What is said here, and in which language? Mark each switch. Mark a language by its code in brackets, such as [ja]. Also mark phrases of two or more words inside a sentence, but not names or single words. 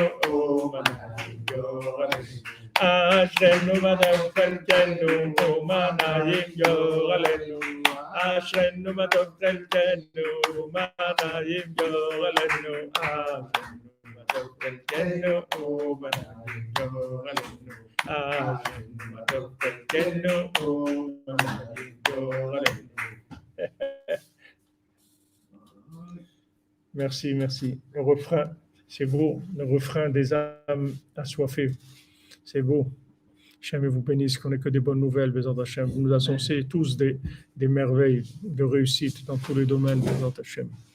[he] ומה נעים גורלנו אשרנו מה טוב חלקנו ומה נעים גורלנו אשרנו מה טוב חלקנו ומה נעים גורלנו אשרנו מה טוב חלקנו ומה נעים גורלנו [fr] Merci, merci. Le refrain, c'est beau. Le refrain des âmes assoiffées, c'est beau. Hachem vous bénisse, qu'on n'ait que des bonnes nouvelles, [he] בעזרת השם. [fr] Vous nous annoncez tous des merveilles, de réussite dans tous les domaines, [he] בעזרת השם.